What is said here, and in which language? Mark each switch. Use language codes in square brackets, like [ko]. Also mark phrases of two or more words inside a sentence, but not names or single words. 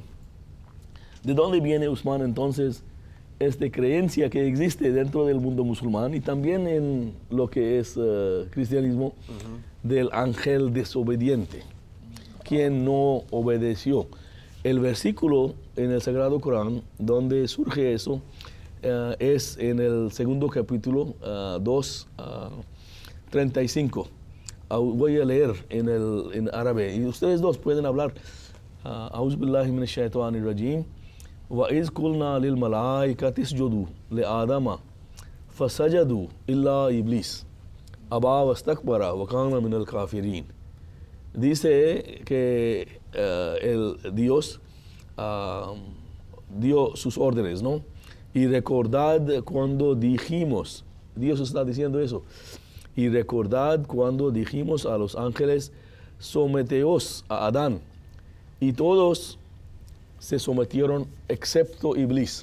[es] ¿De dónde viene, Usman, entonces esta creencia que existe dentro del mundo musulmán y también en lo que es cristianismo del ángel desobediente, quien no obedeció? El versículo en el Sagrado Corán donde surge eso es en el segundo capítulo 2:35. Voy a leer en árabe y ustedes dos pueden hablar. [ar] أعوذ بالله من الشيطان الرجيم. وإذ قلنا للملائكة اسجدوا لآدم فسجدوا إلا إبليس أبى واستكبر وكان من الكافرين. [es] Dice que el Dios dio sus órdenes, ¿no? Y recordad cuando dijimos, Dios está diciendo eso, y recordad cuando dijimos a los ángeles, someteos a Adán, y todos se sometieron excepto Iblis.